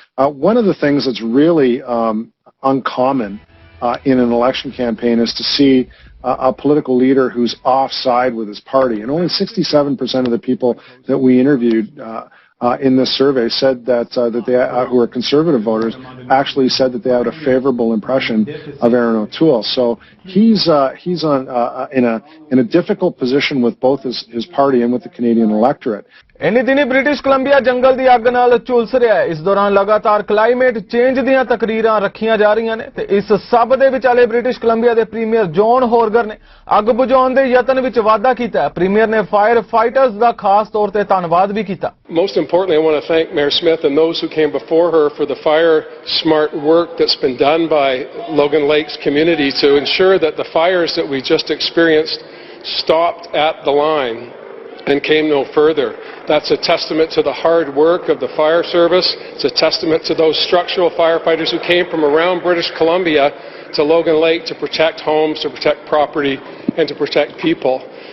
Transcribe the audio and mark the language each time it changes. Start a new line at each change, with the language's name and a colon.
English: One of the things that's really uncommon in an election campaign is to see a political leader who's offside with his party. And only 67% of the people that we interviewed in this survey said that they who are conservative voters actually said that they had a favorable impression of Aaron O'Toole. So he's on in a difficult position with both his party and with the Canadian electorate.
Punjabi: ਇੰਨੀ ਦਿਨੀ British Columbia ਜੰਗਲ ਦੀ ਅੱਗ ਨਾਲ ਝੁਲਸ ਰਿਹਾ ਹੈ। ਇਸ ਦੌਰਾਨ ਲਗਾਤਾਰ ਕਲਾਈਮੇਟ ਚੇਂਜ ਦੀਆਂ ਤਕਰੀਰਾਂ ਰੱਖੀਆਂ ਜਾ ਰਹੀਆਂ ਨੇ ਤੇ ਇਸ ਸਭ ਦੇ ਵਿਚਾਲੇ ਬ੍ਰਿਟਿਸ਼ ਕੋਲੰਬੀਆ ਦੇ ਪ੍ਰੀਮੀਅਰ ਜੌਨ ਹੋਰਗਰ ਨੇ ਅੱਗ ਬੁਝਾਉਣ ਦੇ ਯਤਨ ਵਿੱਚ ਵਾਧਾ ਕੀਤਾ ਹੈ। ਪ੍ਰੀਮੀਅਰ ਨੇ ਫਾਇਰ ਫਾਈਟਰਸ ਦਾ ਖਾਸ ਤੌਰ ਤੇ ਧੰਨਵਾਦ ਵੀ ਕੀਤਾ।
English: Most importantly, I want to thank Mayor Smith and those who came before her for the fire smart work that's been done by Logan Lake's community to ensure that the fires that we just experienced stopped at the line and came no further. That's a testament to the hard work of the fire service. It's a testament to those structural firefighters who came from around British Columbia to Logan Lake to protect homes, to protect property, and to protect people.